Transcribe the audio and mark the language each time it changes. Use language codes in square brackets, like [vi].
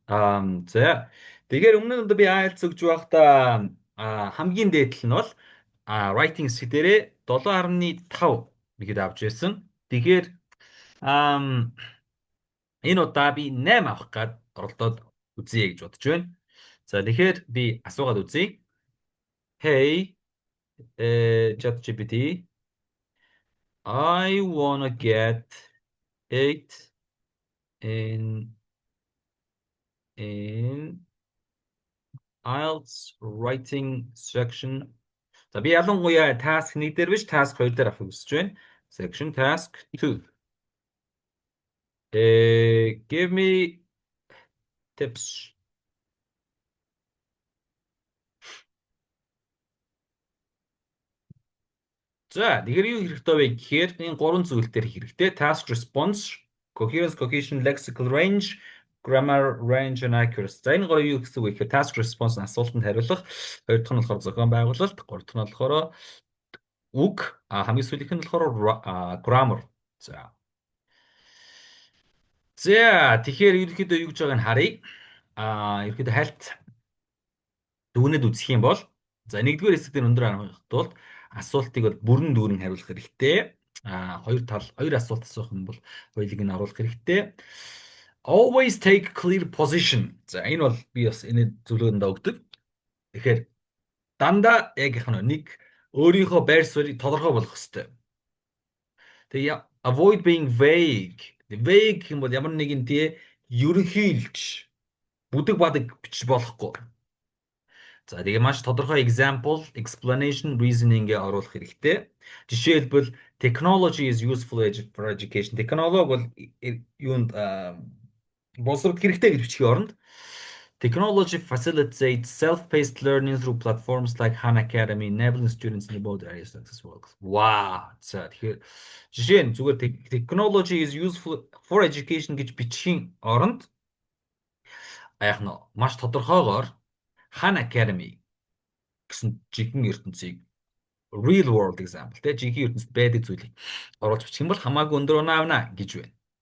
[mn] За тэгэхээр өмнө нь би IELTS өгж байхдаа хамгийн дээдл нь бол writing хэсэг дээрээ 7.5 гэхэд авч байсан. Тэгэхээр ам энэ удаа би 8 авах гээд оролдоод үзье гэж бодож байна. За тэгэхээр би асуугаад үзье. [en] Hey, ChatGPT, I wanna get 8 in in IELTS writing section. [mn] За би ялангуяа task 1 дээр биш task 2 дээр авахыг хүсэж байна. [en] Section task 2. Give me tips. [mn] За, тэгэхээр юу хэрэгтэй вэ гэхээр энэ гурван зүйл дээр хэрэгтэй. [en] Task response, coherence, cohesion, lexical range, grammar range and accuracy. [mn] За, энэ гурав юу гэсэн үг вэ гэхээр task response нь асуултанд хариулах, хоёр дахь нь болохоор зохион байгуулалт, гурав дахь нь болохоор үг, хамгийн сүүлийнх нь болохоор grammar. За. За, тэгэхээр ерөнхийдөө юу гэж байгааг нь харъя. Ерөнхийдөө хальт дүгнэд үзэх юм бол за нэгдүгээр хэсэг дээр өндөр аргах тулд асуултыг бол бүрэн дүүрэн хариулах хэрэгтэй. Хоёр асуулт асуух юм бол хоёулыг нь оруулах хэрэгтэй. [en] Always take clear position. [mn] За энэ бол би бас энэ зөвлөгөөнд өгдөг. Тэгэхээр дандаа яг их нэг өөрийнхөө байр суурийг тодорхой болгох хэрэгтэй. [en] Тэгээ avoid being vague. [mn] Vague гэх юм бол ямар нэгэн тий ерөнхийлж бүдэг бадаг бичиж болохгүй. За тэгээ маш тодорхой example, explanation, reasoning-гээ оруулах хэрэгтэй. Жишээлбэл [en] technology is useful for education. [mn] Технологи бол юунд боловсролд хэрэгтэй гэж бичгийн оронд [en] technology facilitates self-paced learning through platforms like Khan Academy, enabling students in remote areas to access work. Wow. [mn] За тэгэхээр жишээ нь зүгээр [en] technology is useful for education [mn] гэж бичгийн оронд яг нь маш тодорхойгоор Khan Academy гэсэн жинхэнэ ертөнцийг [en] real world example [mn] те жинхэнэ ертөнцид байдаг зүйлийг оруулж бичих юм бол хамаагүй өндөр оноо авна гэж байна.